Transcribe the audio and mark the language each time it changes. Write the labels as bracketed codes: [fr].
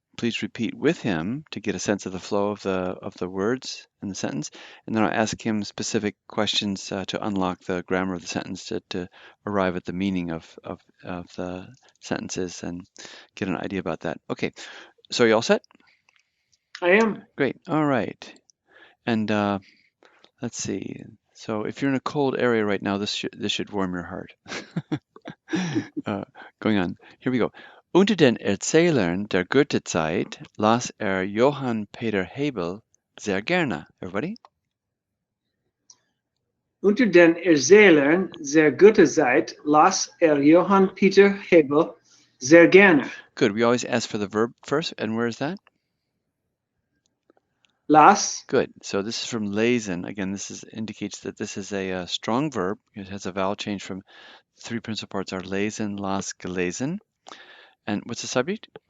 [en] Please repeat with him to get a sense of the flow of the words in the sentence, and then I'll ask him specific questions to unlock the grammar of the sentence to arrive at the meaning of the sentences and get an idea about that. Okay, so you all set? I am. Great. All right. And let's see. So if you're in a cold area right now, this should warm your heart. Going on. Here we go. [de] Unter den Erzählern der Goethezeit las Johann Peter Hebel sehr gerne. [en] Everybody? [de] Unter den Erzählern der Goethezeit las Johann Peter Hebel sehr gerne. [en] Good. We always ask for the verb first. And where is that? [de] Las. [en] Good. So this is from lesen. Again, indicates that this is a strong verb. It has a vowel change from three principal parts are lesen, las, gelesen. And what's the subject?